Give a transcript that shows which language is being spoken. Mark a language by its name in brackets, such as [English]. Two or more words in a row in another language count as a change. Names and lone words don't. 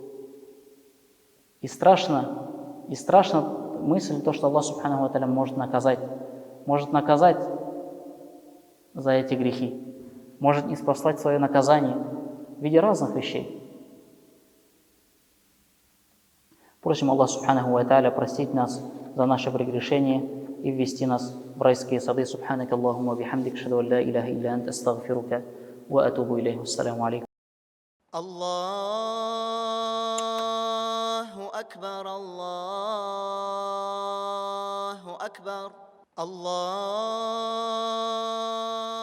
[Russian] И страшно мысль, то, что Аллах [Arabic] سبحانه وتعالى [Russian] может наказать за эти грехи, может ниспослать свое наказание в виде разных вещей. Просим Аллах [Arabic] سبحانه وتعالى [Russian] простить нас за наши прегрешения и ввести нас в райские сады. [Arabic] سبحانك اللهم وبحمدك أشهد أن لا إله إلا أنت أستغفرك وأتوب إليك. السلام عليكم. الله أكبر الله أكبر الله